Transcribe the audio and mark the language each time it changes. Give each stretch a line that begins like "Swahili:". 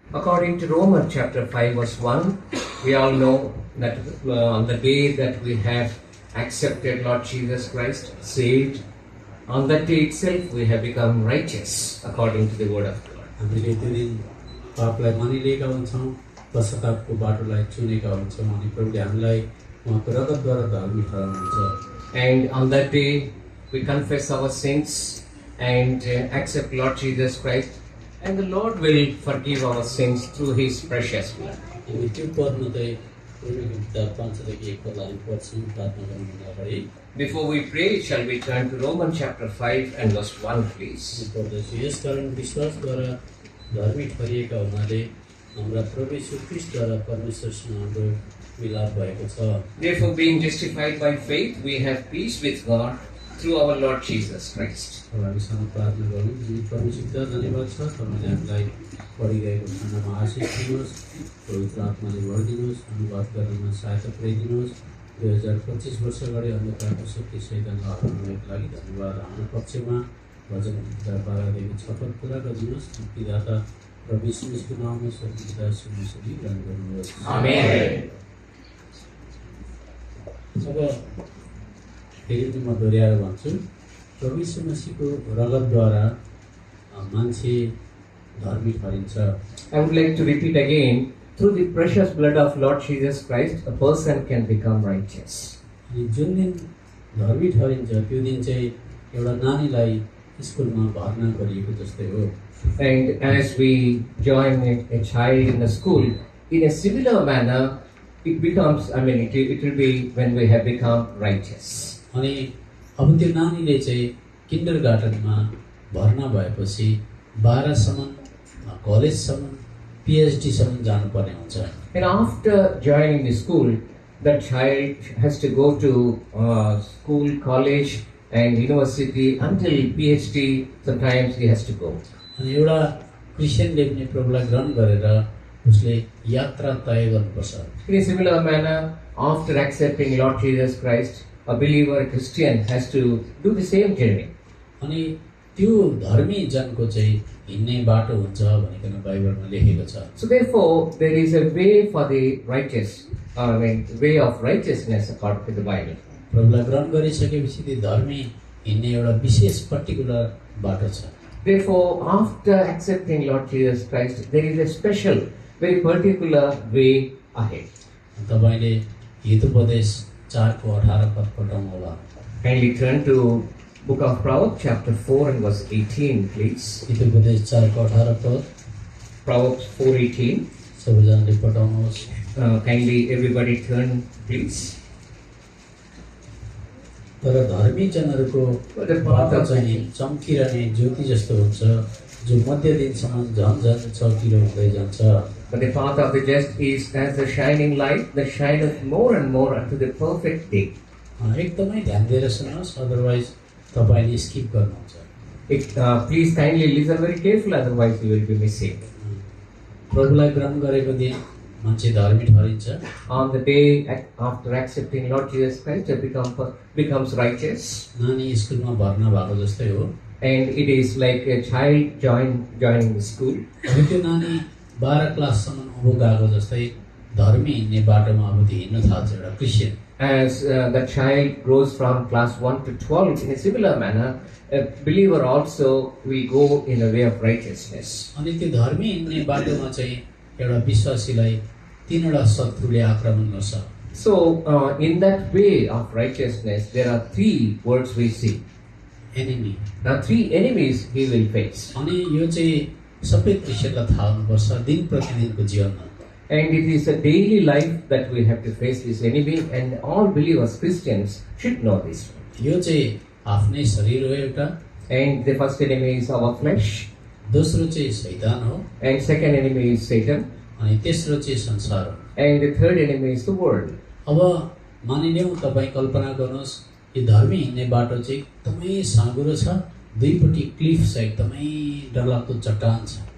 English: According to Romans chapter 5 verse 1, we all know that on the day that we have accepted Lord Jesus Christ, saved, on that day itself we have become righteous according to the word of God.
Nepali: हामीले त्यो दिन पापलाई मानिलिएका हुन्छौँ, पश्चातापको बाटोलाई चुनेका हुन्छौँ अनि प्रभुले हामीलाई उहाँको रगतद्वारा धर्मी ठहराउनुहुन्छ।
English: And on that day we confess our sins and accept Lord Jesus Christ, and the Lord will forgive our sins through His precious blood.
Nepali: हामी त्यो पदमा चाहिँ किताब 5:1 पदलाई हामी पढ्छौँ प्रार्थना गर्नुभन्दा अगाडि।
English: Before we pray, shall we turn to Romans chapter 5 and verse 1, please?
Nepali: यसकारण विश्वासद्वारा धर्मी ठहरिएका हुनाले हाम्रा प्रभु यीशु ख्रीष्टद्वारा परमेश्वरसँग हाम्रो मिलाप भएको छ।
English: Therefore, being justified by faith, we have peace with God through our Lord Jesus Christ.
Nepali: अब हामीसँग प्रार्थना गरौँ। परमेश्वर धन्यवाद छ, तपाईँले हामीलाई पढिरहेको खानामा आशिष दिनुहोस्, पवित्र आत्माले भर दिनुहोस्, अनुवाद गर्नमा सहायता पुर्याइदिनुहोस्। 2025 वर्ष अगाडि अन्धकारको शक्ति शैतानलाई हटाउनको लागि धन्यवाद। हाम्रो पक्षमा भजन 12देखि 6 पद पुरा गरिदिनुहोस्। मुक्तिदाता प्रभु यीशुको नाममा सर्वदा सुनिसुनी ग्रहण गर्नुहोस्।
English: Amen.
Nepali: अब फेरि म दोहोऱ्याएर भन्छु, प्रभु यीशु मसीहको रगतद्वारा मान्छे धर्मी ठहरिन्छ।
English: I would like to repeat again, through the precious blood of Lord Jesus Christ, a person can become righteous.
Nepali: अनि जुन दिन धर्मी ठहरिन्छ त्यो दिन चाहिँ एउटा नानीलाई स्कुलमा भर्ना गरिएको जस्तै हो।
English: And as we join a child in a school, in a similar manner, it becomes, it will be when we have become righteous.
Nepali: अनि अब त्यो नानीले चाहिँ किन्डर गार्डनमा भर्ना भएपछि 12सम्म कलेजसम्म PhD सम्म जानुपर्ने हुन्छ।
English: And after joining the school, that child has to go to school, college and university until PhD, sometimes he has to go.
Nepali: अनि एउटा क्रिस्चियनले पनि प्रभुलाई ग्रहण गरेर उसले यात्रा तय गर्नुपर्छ।
English: In a similar manner, after accepting Lord Jesus Christ, a believer, a Christian has to do the same journey.
Nepali: अनि त्यो धर्मी जनको चाहिँ हिँड्ने बाटो हुन्छ भनिकन बाइबलमा लेखेको छ।
English: So therefore, there is a way for the righteous, way of righteousness according to the Bible.
Nepali: प्रभुलाई ग्रहण गरिसकेपछि त्यो धर्मी हिँड्ने एउटा विशेष पर्टिकुलर बाटो छ।
English: Therefore, after accepting Lord Jesus Christ, there is a special, very particular way ahead.
Nepali: तपाईले हितोपदेश 4:18 पद पढ्नु होला।
English: Kindly turn to Book of Proverbs, chapter 4 and verse 18, please.
Nepali: Hitopadesha 4:18 पद
English: Proverbs 4:18.
Nepali: सबैजनाले पढ्नुहोस्।
English: Kindly everybody turn, please.
Nepali: तर धर्मी जनहरूको बाटो चाहिँ चम्किरहने ज्योति जस्तो हुन्छ, जो मध्य दिनसम्म झन् चम्किलो हुँदै जान्छ।
English: But the path of the just is as the shining light that shineth more and more unto the perfect day.
Nepali: एकदमै ध्यान दिएर सुन्नुहोस्, अदरवाइज तपाईले स्किप गर्नुहुन्छ।
English: Please kindly listen very carefully, otherwise you will be missing.
Nepali: प्रभुलाई ग्रहण गरेको दिन मान्छे धर्मी ठहरिन्छ।
English: On the day after accepting Lord Jesus Christ, it becomes righteous.
Nepali: नानी स्कुलमा भर्ना भएको जस्तै हो।
English: And it is like a child joining the school.
Nepali: अब त्यो नानी 12 क्लाससम्म उँभो गएको जस्तै धर्मी हिँड्ने बाटोमा अब त्यो हिँड्न थाल्छ एउटा Christian.
English: As the child grows from class 1 to 12, in a similar manner, a believer also will go in a way of righteousness.
Nepali: अनि त्यो धर्मी हिँड्ने बाटोमा चाहिँ एउटा विश्वासीलाई 3वटा शत्रुले आक्रमण गर्छ।
English: So, in that way of righteousness, there are 3 words we see. Enemy. Now, 3 enemies he will face.
Nepali: अनि यो चाहिँ सबै क्रिस्चियनलाई थाहा हुनुपर्छ दिन प्रतिदिनको जीवनमा।
English: And it is a daily life that we have to face this enemy, and all believers, Christians, should know this.
Nepali: यो चाहिँ आफ्नै शरीर हो एउटा,
English: And the first enemy is our flesh,
Nepali: दोस्रो चाहिँ शैतान हो,
English: and second enemy is Satan,
Nepali: अनि तेस्रो चाहिँ संसार हो।
English: and the third enemy is the world.
Nepali: अब मानिलिउँ तपाईँ कल्पना गर्नुहोस् यो धर्मी हिँड्ने बाटो चाहिँ एकदमै साँघुरो छ, दुईपट्टि क्लिफ छ, एकदमै डरलाग्दो चट्टान छ।